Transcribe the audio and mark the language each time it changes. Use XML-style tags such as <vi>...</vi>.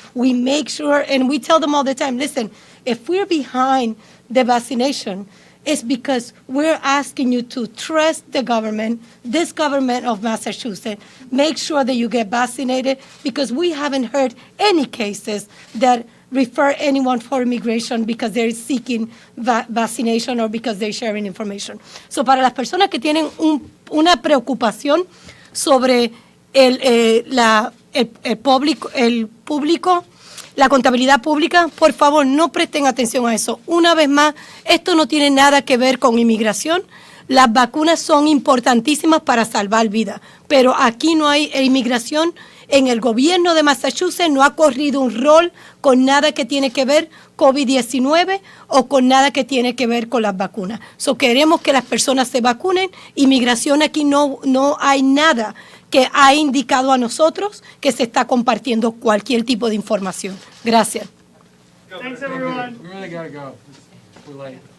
<en>We make sure, and we tell them all the time, listen, if we're behind the vaccination, it's because we're asking you to trust the government, this government of Massachusetts, make sure that you get vaccinated, because we haven't heard any cases that refer anyone for immigration because they're seeking vaccination or because they're sharing information.</en> <es>So para las personas que tienen una preocupación sobre el público, la contabilidad pública, por favor, no presten atención a eso. Una vez más, esto no tiene nada que ver con inmigración. Las vacunas son importantísimas para salvar vidas, pero aquí no hay inmigración. En el gobierno de Massachusetts no ha corrido un rol con nada que tiene que ver COVID-19 o con nada que tiene que ver con las vacunas. So, queremos que las personas se vacunen. Inmigración aquí no hay nada que ha indicado a nosotros que se está compartiendo cualquier tipo de información. Gracias.</es> <en>Thanks, everyone. We really gotta go. We're late.</en>